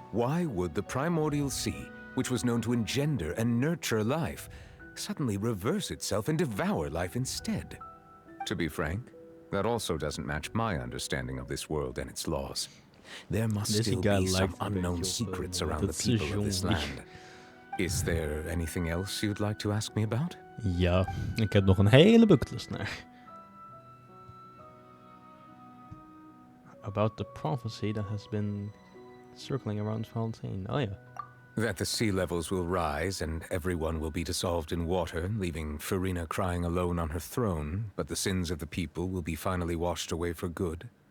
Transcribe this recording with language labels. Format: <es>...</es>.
<en>Why would the primordial sea, which was known to engender and nurture life, suddenly reverse itself and devour life instead? To be frank, that also doesn't match my understanding of this world and its laws. There must still be some unknown secrets around the people of this land. Is there anything else you'd like to ask me about?</en> <nl>Ja, ik heb nog een hele bucketlist naar.</nl> <en>About the prophecy that has been circling around Fontaine. Oh yeah. That the sea levels will rise and everyone will be dissolved in water, leaving Farina crying alone on her throne, but the sins of the people will be finally washed away for good.</en>